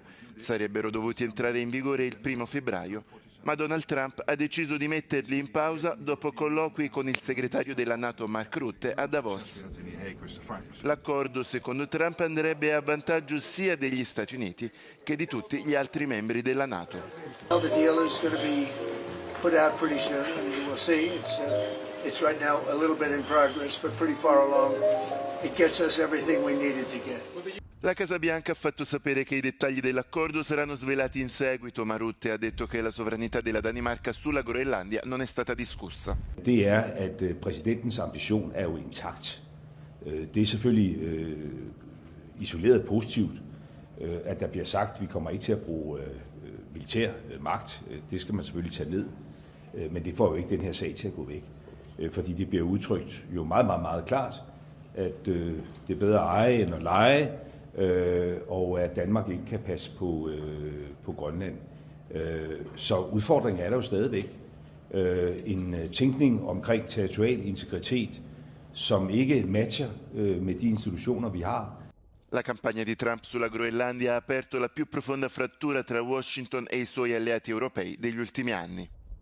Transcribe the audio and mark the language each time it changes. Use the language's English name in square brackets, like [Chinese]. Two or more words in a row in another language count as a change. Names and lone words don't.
[Italian] Sarebbero dovuti entrare in vigore il 1° febbraio, ma Donald Trump ha deciso di metterli in pausa dopo colloqui con il segretario della NATO Mark Rutte a Davos. L'accordo, secondo Trump, andrebbe a vantaggio sia degli Stati Uniti che di tutti gli altri membri della NATO. [English] The deal is going to be put out pretty soon, and we'll see. It's right now a little bit in progress, but pretty far along. It gets us everything we needed to get. [Italian] La Casa Bianca ha fatto sapere che i dettagli dell'accordo saranno svelati in seguito, ma Rutte ha detto che la sovranità della Danimarca sulla Groenlandia non è stata discussa. [Danish] Det at præsidentens ambition jo intakt. Det selvfølgelig isoleret positivt, at der bliver sagt, at vi kommer ikke til at bruge militær magt. Det skal man selvfølgelig tage ned, men det får jo ikke den her sag til at gå væk. Fordi det bliver udtrykt jo meget, meget, meget klart, at det er bedre at eje end at lege, og at Danmark ikke kan passe på Grønland. Så udfordringen er der jo stadigvæk. En tænkning omkring territorial integritet, som ikke matcher med de institutioner, vi har. [Italian] La campagna di Trump sulla Groenlandia ha aperto la più profonda frattura tra Washington e i suoi alleati europei degli ultimi anni.